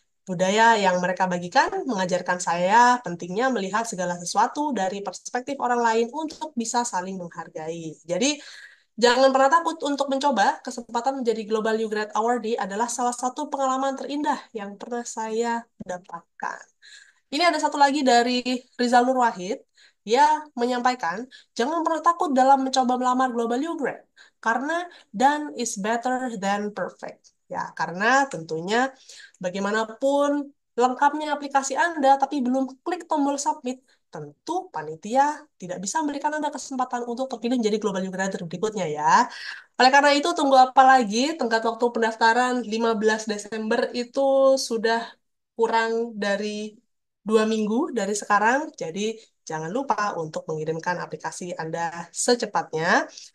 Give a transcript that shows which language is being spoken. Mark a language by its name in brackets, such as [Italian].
[Indonesian] Budaya yang mereka bagikan mengajarkan saya pentingnya melihat segala sesuatu dari perspektif orang lain untuk bisa saling menghargai. Jadi, jangan pernah takut untuk mencoba. Kesempatan menjadi Global You Grad Awardee adalah salah satu pengalaman terindah yang pernah saya dapatkan. Ini ada satu lagi dari Rizal Nur Wahid. Dia menyampaikan, jangan pernah takut dalam mencoba melamar Global You Grad. Karena [English] done is better than perfect. [Indonesian] Ya, karena tentunya bagaimanapun lengkapnya aplikasi Anda, tapi belum klik tombol submit, tentu panitia tidak bisa memberikan Anda kesempatan untuk terpilih menjadi Global You Grader berikutnya ya. Oleh karena itu, tunggu apa lagi? Tenggat waktu pendaftaran 15 Desember itu sudah kurang dari 2 minggu dari sekarang, jadi jangan lupa untuk mengirimkan aplikasi Anda secepatnya.